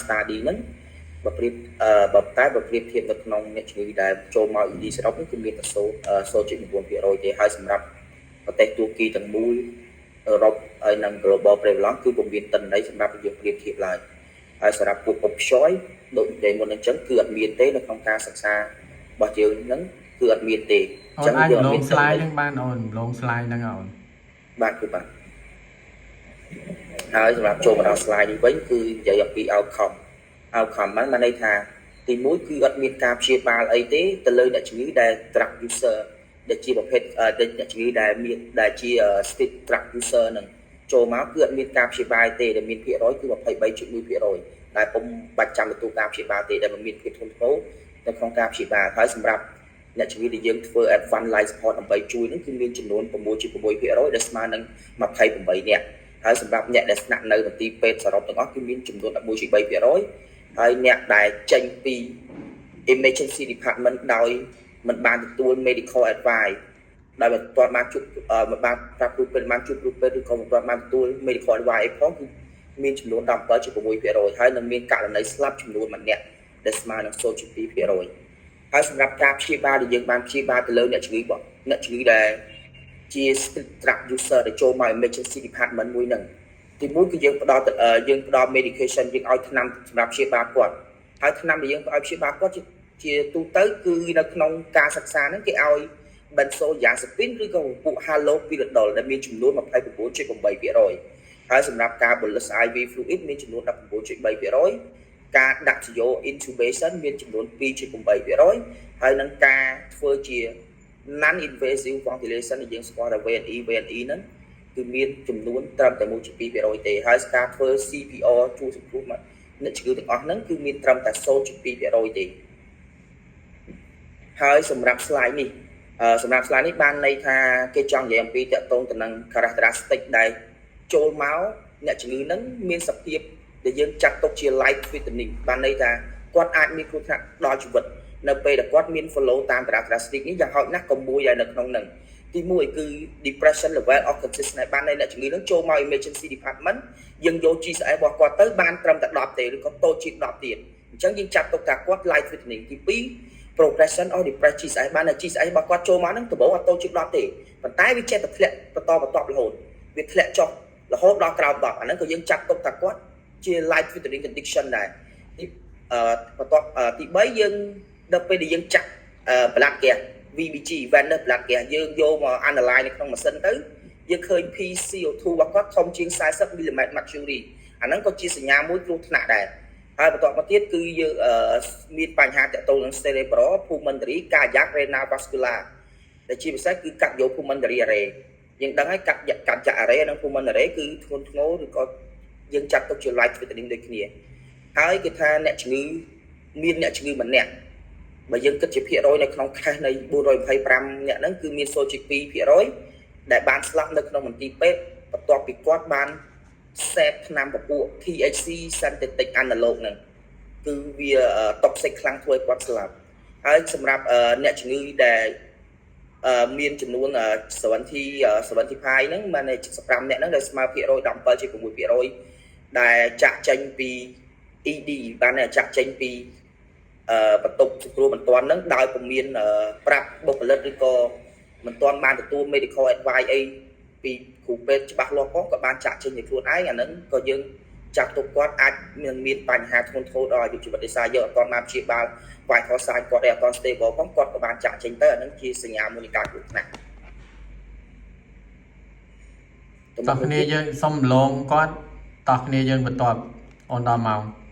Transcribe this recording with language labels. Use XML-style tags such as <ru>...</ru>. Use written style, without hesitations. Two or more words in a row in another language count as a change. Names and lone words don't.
<km>study ហ្នឹងបើប្រៀបធៀបនៅក្នុងអ្នកជំងឺដែលចូលមក ED សរុបគឺមានតែ 0.9% ទេហើយសម្រាប់ប្រទេសទួរគីទាំងមូលអឺរ៉ុបហើយនិង</km> <en>global prevalence</en> <km>គឺពុំមានតិន័យសម្រាប់យើងប្រៀបធៀបឡើយហើយសម្រាប់ពួក opioid ដូចតែមុនអញ្ចឹងគឺអត់មានទេនៅក្នុងការសិក្សារបស់យើងហ្នឹងគឺអត់មានទេអញ្ចឹងយើងអត់មាន slide ហ្នឹងបានអូនឡង slide ហ្នឹងអូនបាទគឺបាទ ហើយសម្រាប់ចូលមកដល់ slide នេះវិញគឺនិយាយអំពី outcome ហ្នឹងមានន័យថាទី1គឺអត់មានការព្យាបាលអីទេទៅលើអ្នកជំងឺដែល</km> <en>drug user</en> <km>ដែលជាប្រភេទអ្នកជំងឺដែលជា</km> <en>state drug user</en> <km>ហ្នឹងចូលមកគឺអត់មានការព្យាបាលទេដែលមានភាគរយគឺ 23.1% ដែលពុំបាច់ចាំទទួលការព្យាបាលទេដែលមិនមានភាពធ្ងន់ ធ្ងរនៅក្នុងការព្យាបាលហើយសម្រាប់អ្នកជំងឺដែលយើងធ្វើ</km> <en>advanced life support</en> <km>ដើម្បីជួយហ្នឹងគឺមានចំនួន 6.6% ដែលស្មើនឹង28នាក់ហើយសម្រាប់អ្នកដែលស្នាក់នៅមន្ទីរពេទ្យសរុបទាំងអស់គឺមានចំនួន 11.3% ហើយអ្នកដែលចេញពី</km> <en>emergency department</en> <km>ដោយមិនបាន ទទួល</km> <en>medical advice</en> <km>ដោយមិនទាន់បានជួបមិនបានប្រាប់គ្រូពេទ្យបានជួបគ្រូពេទ្យឬក៏មិនទាន់បានទទួល</km> <en>medical advice</en> <km>អីផងគឺមានចំនួន 17.6% ហើយនឹងមានករណីស្លាប់ចំនួន1នាក់ដែលស្មើនឹង 0.2% ហើយសម្រាប់ការព្យាបាលដែលយើងបានព្យាបាលទៅលើអ្នកជំងឺដែលជា</km> <en>drug user</en> <km>ដែលចូលមក</km> <en>emergency department</en> <km>មួយហ្នឹងទីមួយគឺយើងផ្ដល់ medication យើងឲ្យថ្នាំសម្រាប់ព្យាបាលគាត់ហើយថ្នាំដែលយើងឲ្យព្យាបាលគាត់ជាទូទៅគឺនៅក្នុងការសិក្សា ហ្នឹងគេឲ្យ benzodiazepine ឬក៏ពួក haloperidol ដែលមានចំនួន 29.8% ហើយសម្រាប់ការ</km> <en>bolus IV fluid</en> <km>មានចំនួន 19.3% ការដាក់ជា intubation មានចំនួន 2.8% ហើយនឹងការធ្វើជា</km> <en>non invasive ventilation</en> <km>ដែលយើងស្គាល់ថា VNE ហ្នឹងគឺមានចំនួនត្រឹមតែ 1.2% ទេហើយការធ្វើ CPR ជួយសង្គ្រោះមកអ្នកជំងឺទាំងអស់ហ្នឹងគឺមានត្រឹមតែ 0.2% ទេ ហើយសម្រាប់ slide នេះបានន័យថាគេចង់និយាយអំពីតកតងទៅនឹង characteristic ដែលចូលមកអ្នកជំងឺហ្នឹងមានសភាពដែលយើងចាត់ទុកជា</km> <en>life threatening</en> <km>បានន័យថាគាត់អាចមានគ្រោះថ្នាក់ដល់ជីវិតនៅពេលដែលគាត់មាន follow តាម characteristic នេះយ៉ាងហោចណាស់ក៏មួយដែរនៅក្នុងហ្នឹងទី1គឺ</km> <en>depression level of consciousness</en> <km>បានន័យអ្នកជំងឺហ្នឹងចូលមក</km> <en>emergency department</en> <km>យើងយក GCS របស់គាត់ទៅបានត្រឹមតែ10ទេឬក៏តូចជាង10ទៀត អញ្ចឹងយើងចាត់ទុកថាគាត់</km> <en>life threatening</en> <km>ទី2</km> <en>progression of depression GCS</en> <km>បានតែ GCS របស់គាត់ចូលមកហ្នឹងដំបូងអត់តូចជាង10ទេប៉ុន្តែវាចេះតែធ្លាក់បន្តរហូតវាធ្លាក់ចុះរហូតដល់ក្រោម10អាហ្នឹងក៏យើងចាត់ទុកថាគាត់ជា</km> <en>life threatening condition</en> <km>ដែរបន្ទាប់ទី3យើងដល់ពេលដែលយើងចាក់</km> <en>blood gas VBG venous blood gas</en> <km>យើងយកមក analyze នៅក្នុងម៉ាស៊ីនទៅយើងឃើញ PCO2 របស់គាត់ធំជាង40</km> <en>mm mercury</en> <km>អាហ្នឹងក៏ជាសញ្ញាមួយគ្រោះថ្នាក់ដែរហើយបន្ទាប់មកទៀតគឺយើងមានបញ្ហាទាក់ទងនឹង</km> <en>cerebral pulmonary cardiac renal vascular</en> <km>ដែលជាពិសេសគឺ</km> <en>cardiopulmonary arrey</en> <km>យើងដឹង ហើយ</km> <en>cardiac arrey</en> <km>និង pulmonary គឺធ្ងន់ធ្ងរឬក៏យើងចាត់ទុកជា</km> <en>life threatening</en> <km>ដូចគ្នាហើយគេថាអ្នកជំងឺម្នាក់បើយើងគិតជាភាគរយនៅក្នុងខេសនៃ425នាក់ហ្នឹងគឺមាន 0.2% ដែលបានស្លាប់នៅក្នុងមន្ទីរពេទ្យបន្ទាប់ពីគាត់បានសេពថ្នាំពពួក</km> <en>THC synthetic analog</en> <km>ហ្នឹងគឺវា toxic ខ្លាំងធ្វើឲ្យគាត់ស្លាប់ហើយសម្រាប់អ្នកជំងឺដែលមានចំនួន75ហ្នឹងបាន75នាក់ហ្នឹងដែលស្មើភាគរយ 17.6% ដែលចាក់ចេញពី ED បានចាក់ចេញពីបន្ទប់សង្គ្រោះបន្ទាន់ហ្នឹងដោយពុំមានប្រាប់បុគ្គលិកឬក៏មិនទាន់បានទទួល</km> <en>medical advice</en> <km>អីពីគ្រូពេទ្យច្បាស់លាស់ផងក៏បានចាក់ចេញពីខ្លួនឯងអាហ្នឹងក៏យើង ចាប់ទុកគាត់អាចមានបញ្ហាធ្ងន់ធ្ងរដល់អាយុជីវិតដោយសារយកអត់ទាន់បានព្យាបាលវាយខសាយគាត់ឯអត់ទាន់ stable ផងគាត់ក៏បានចាក់ចេញទៅអានឹងជាសញ្ញាមួយនៃការគ្រោះថ្នាក់ តោះគ្នាយើងសុំលងគាត់តោះគ្នាយើងបន្ទាប់អូនដល់ម៉ោង</km>